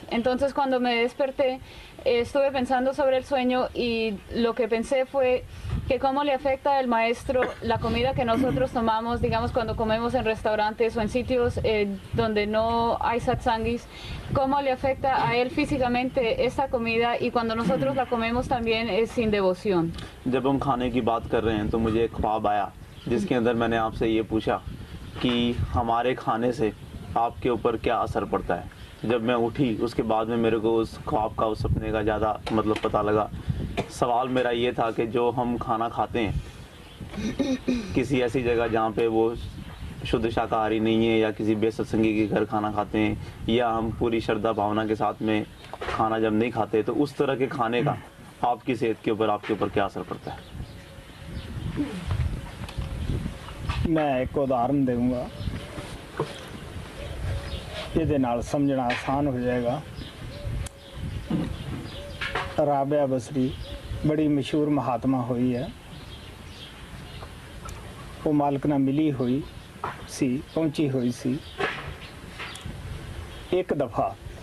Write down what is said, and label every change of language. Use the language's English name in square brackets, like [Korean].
[Spanish] Entonces cuando me desperté estuve pensando sobre el sueño y lo que pensé fue que cómo le afecta al maestro la comida que nosotros tomamos, digamos cuando comemos en restaurantes o en sitios donde no hay satsangis, cómo le afecta a él físicamente esta comida y cuando nosotros la comemos también es sin devoción. [Hindi] जब हम खाने की बात कर रहे हैं तो मुझे एक ख्वाब आया जिसके अंदर मैंने आपसे ये पूछा कि हमारे खाने से आपके ऊपर क्या असर पड़ता है। जब मैं उठी उसके बाद में मेरे को उस ख्वाब का, उस सपने का ज़्यादा मतलब पता लगा। सवाल मेरा ये था कि जो हम खाना खाते हैं किसी ऐसी जगह जहाँ पे वो शुद्ध शाकाहारी नहीं है या किसी बेसत्संगी के घर खाना खाते हैं या हम पूरी श्रद्धा भावना के साथ में खाना जब नहीं खाते तो उस तरह के खाने का आपकी सेहत के ऊपर, आपके ऊपर क्या असर पड़ता है। मैं एक उदाहरण दूंगा, [Punjabi] ਇਹਦੇ ਨਾਲ ਸਮਝਣਾ ਆਸਾਨ ਹੋ ਜਾਏਗਾ। ਰਾਬਿਆ ਬਸਰੀ ਬੜੀ ਮਸ਼ਹੂਰ ਮਹਾਤਮਾ ਹੋਈ ਹੈ। ਉਹ ਮਾਲਕ ਨਾਲ ਮਿਲੀ ਹੋਈ ਸੀ, ਪਹੁੰਚੀ ਹੋਈ ਸੀ। ਇੱਕ ਦਫਾ